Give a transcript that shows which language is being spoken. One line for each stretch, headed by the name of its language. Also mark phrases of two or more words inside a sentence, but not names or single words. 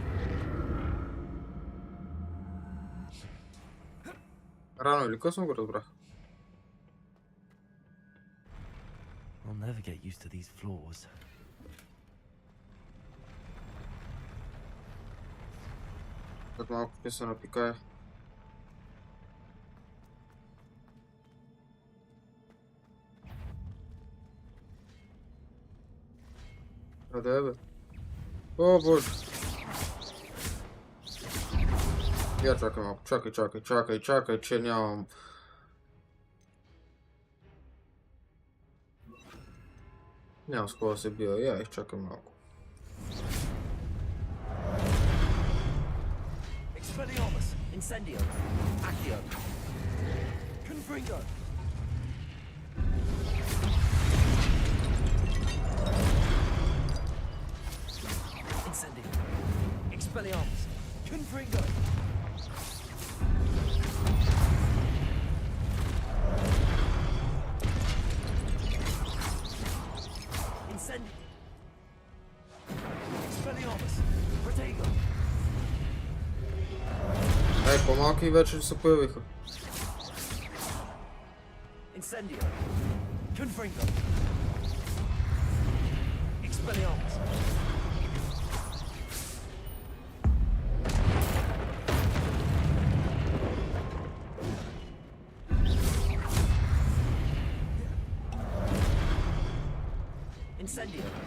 Bulgarian: Рано или късно го разбрах.
English: I'll never get used to these floors.
Bulgarian: Като малко ще се напикае. Къде бе? О, боже! Я чакай малко, чакай, че нямам... Нямам с кого да се бия, я изчакай малко. Expelliarmus, Incendio, Accio, Confringo. Incendio, Expelliarmus, Confringo. Incendio, Expelliarmus, Protego. По-малки вече се появиха. Incendio, Confringo, Expelliarmus. Incendio.